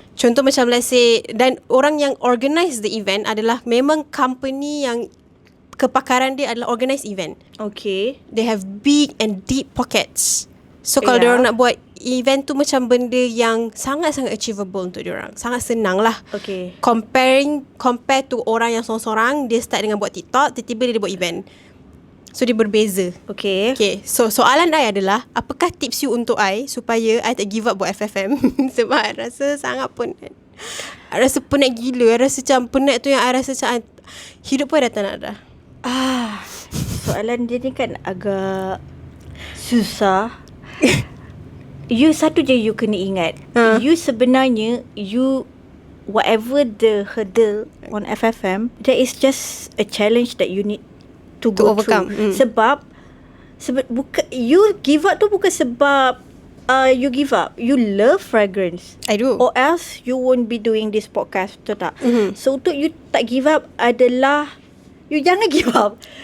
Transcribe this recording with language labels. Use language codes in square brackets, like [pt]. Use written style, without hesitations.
[ms] Contoh macam [en] let's say, [ms] dan orang yang [en] organize the event [ms] adalah memang company yang kepakaran dia adalah organize event. [en] Okay. They have big and deep pockets. [ms] So kalau [en] Yeah. [ms] diorang nak buat event tu macam benda yang sangat-sangat achievable untuk diorang. Sangat senang lah. [en] Okay. [ms] Compare to orang yang sorang-sorang, dia start dengan buat TikTok, tiba-tiba dia buat event. So dia berbeza. [en] Okay. [ms] Okay, so soalan I adalah, apakah tips you untuk I supaya I tak give up buat FFM? Sebab I rasa sangat penat. I rasa penat gila. I rasa macam penat tu yang I rasa macam hidup pun dah tak nak dah. Soalan dia ni kan agak susah. You satu je you kena ingat. [en] You sebenarnya, whatever the hurdle on FFM, there is just a challenge that you need to go overcome. [ms] through. Sebab bukan you give up tu bukan sebab you give up. [en] You love fragrance. I do. Or else you won't be doing this podcast, betul tak? [ms] So untuk you tak give up adalah you jangan give up.